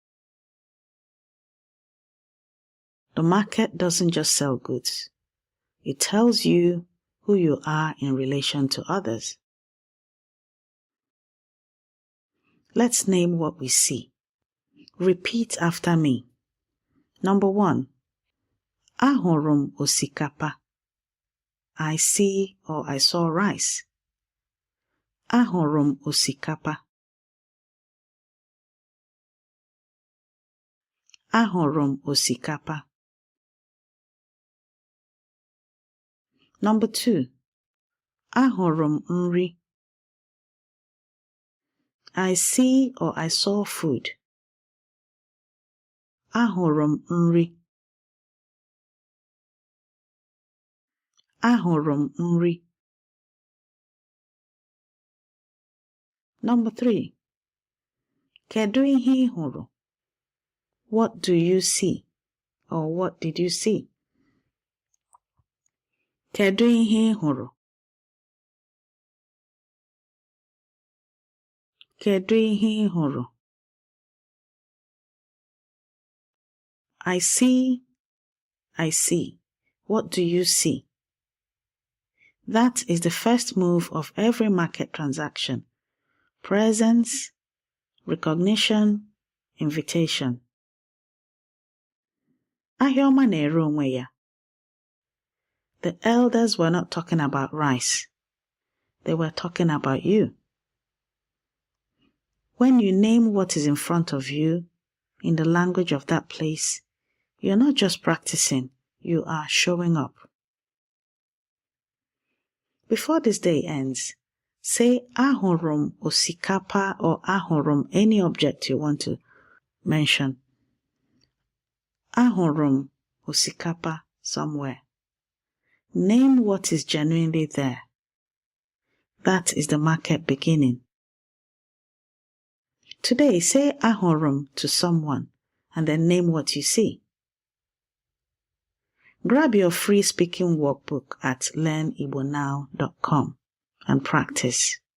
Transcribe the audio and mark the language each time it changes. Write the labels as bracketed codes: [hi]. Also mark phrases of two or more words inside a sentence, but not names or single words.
[en] The market doesn't just sell goods. It tells you who you are in relation to others. Let's name what we see. Repeat after me. Number 1. [ig] Ahụrụ osikapa. [en] I see or I saw rice. [ig] Ahụrụ osikapa. Ahụrụ osikapa. [en] Number 2. [ig] Ahụrụ nri. [en] I see or I saw food. [ig] Ahụrụ nri. Ahụrụ nri. [en] Number 3. [ig] Kedu ihe ị hụrụ? [en] What do you see? Or what did you see? [ig] Kedu ihe ị hụrụ? Kedu ihe ị hụrụ? [en] I see. I see. What do you see? That is the first move of every market transaction. Presence, recognition, invitation. [ig] Ahioma na-ere onwe ya. [en] The elders were not talking about rice. They were talking about you. When you name what is in front of you in the language of that place, you're not just practicing, you are showing up. Before this day ends, say [ig] ahụrụ osikapa [en] or ahụrụ any object you want to mention. [ig] Ahụrụ osikapa somewhere. [en] Name what is genuinely there. That is the market beginning. Today, say ahụrụ to someone and then name what you see. Grab your free speaking workbook at learnibonow.com and practice.